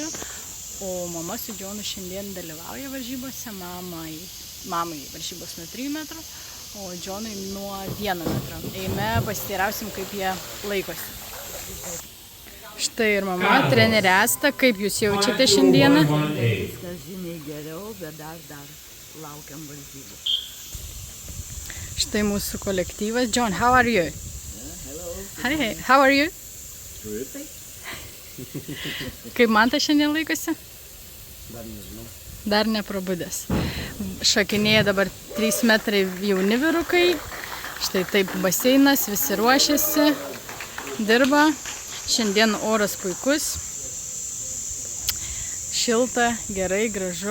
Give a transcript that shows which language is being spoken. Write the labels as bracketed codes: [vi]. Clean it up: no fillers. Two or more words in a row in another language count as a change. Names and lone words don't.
[lt] O mama su Džonu šiandien dalyvauja varžybose, mamai varžybos nuo 3 metrų, o Džonui nuo 1 metro. Eime pasiteirausim, kaip jie laikosi. Štai ir mama, trenerė Asta, kaip jūs jaučiate šiandieną? Viskas žymiai geriau, bet dar laukiam varžybų. Štai mūsų kolektyvas. [en] John, how are you? Hello. Hi, how are you? Terrific. [lt] Kaip Mantas šiandien laikosi? Dar nežinau. Dar neprabudęs. Šokinėja dabar 3 metrai jauni vyrukai. Štai taip baseinas, visi ruošiasi, dirba. Šiandien oras puikus. Šilta, gerai, gražu.